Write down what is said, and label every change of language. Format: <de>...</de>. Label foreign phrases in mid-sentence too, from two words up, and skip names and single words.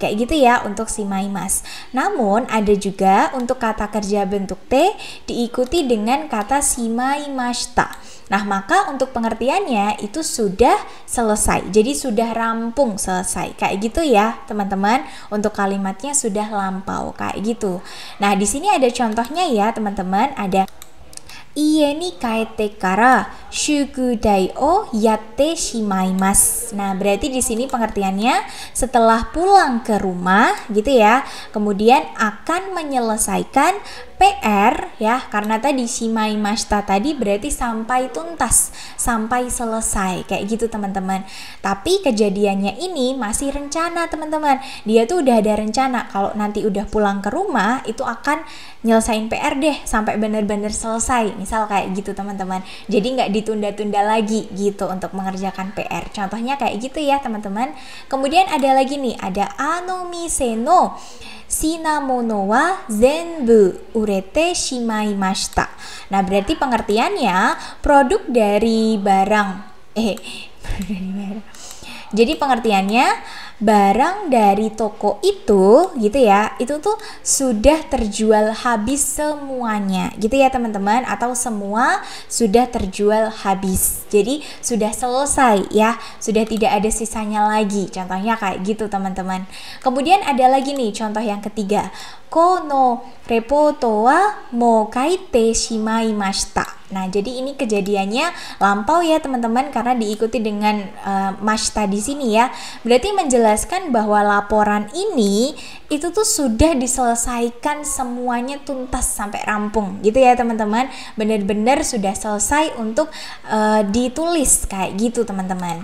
<id>Kayak gitu ya untuk shimaimasu. Namun ada juga untuk kata kerja bentuk T diikuti dengan kata shimaimashita. Nah, maka untuk pengertiannya itu sudah selesai. Jadi sudah rampung, selesai. Kayak gitu ya, teman-teman. Untuk kalimatnya sudah lampau kayak gitu. Nah, di sini ada contohnya ya, teman-teman.</id> <ja>Ada 家 に 帰って から 宿題 を やって しまいます.</ja> <id>Nah, berarti di sini pengertiannya setelah pulang ke rumah gitu ya, kemudian akan menyelesaikan PR ya, karena tadi shimaimashita tadi berarti sampai tuntas, sampai selesai kayak gitu teman-teman. Tapi kejadiannya ini masih rencana teman-teman. Dia tuh udah ada rencana kalau nanti udah pulang ke rumah itu akan nyelesain PR deh sampai benar-benar selesai. Misal kayak gitu teman-teman. Jadi nggak ditunda-tunda lagi gitu untuk mengerjakan PR. Contohnya kayak gitu ya teman-teman. Kemudian ada lagi nih, ada</id> <ja>あの店 の 品物 は 全部 売れて しまいました.</ja> <id>Nah, berarti pengertiannya produk dari barang jadi pengertiannya barang dari toko itu gitu ya, itu tuh sudah terjual habis semuanya gitu ya teman-teman, atau semua sudah terjual habis. Jadi sudah selesai ya, sudah tidak ada sisanya lagi. Contohnya kayak gitu teman-teman. Kemudian ada lagi nih contoh yang ketiga.</id> <ja>この レポート は もう 書いて しまいました.</ja> <id>Nah, jadi ini kejadiannya lampau ya teman-teman, karena diikuti dengan mashita di sini ya. Berarti menjelaskan bahwa laporan ini itu tuh sudah diselesaikan semuanya tuntas sampai rampung gitu ya teman-teman. Benar-benar sudah selesai untuk ditulis kayak gitu teman-teman.</id>